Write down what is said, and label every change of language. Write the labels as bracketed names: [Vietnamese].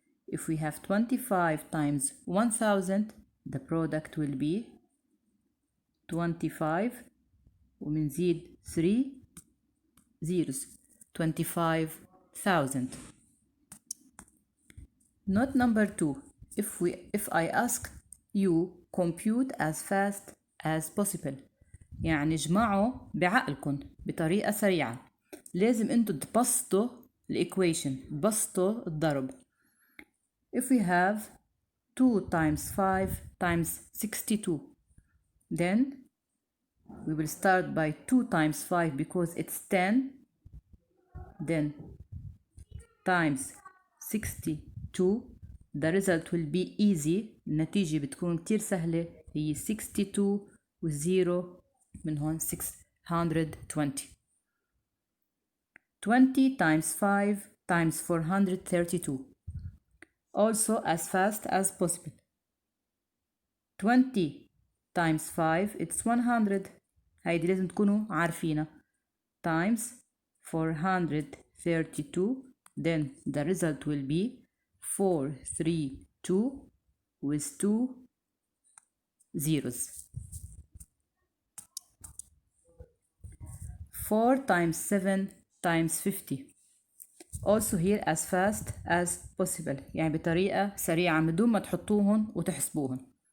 [English] If we have 25 times 1000, the product will be 25 [Arabic] ومنزيد [English] 3 zeros 25,000. Note number 2. If I ask you compute as fast as possible, [Arabic] يعني اجمعوا بعقلكم بطريقة سريعة. لازم انتوا تبسطوا الإيكويشن، تبسطوا الضرب. [English] If we have 2 times 5 times 62, then we will start by 2 times 5 because it's 10, then times 62. The result will be easy. [Arabic] النتيجة بتكون كتير سهلة، هي 62 [English] with 0 [Arabic] من هون 620. [English] 20 times 5 times 432. Also as fast as possible. 20 times 5 it's 100. [Arabic] هيدي لازم تكونوا عارفينها. [English] Times 432. Then the result will be 432 with 2 zeros. 4 times 7 times 50. Also here as fast as possible. [Arabic] يعني بطريقة سريعة من دون ما تحطوهن وتحسبوهن.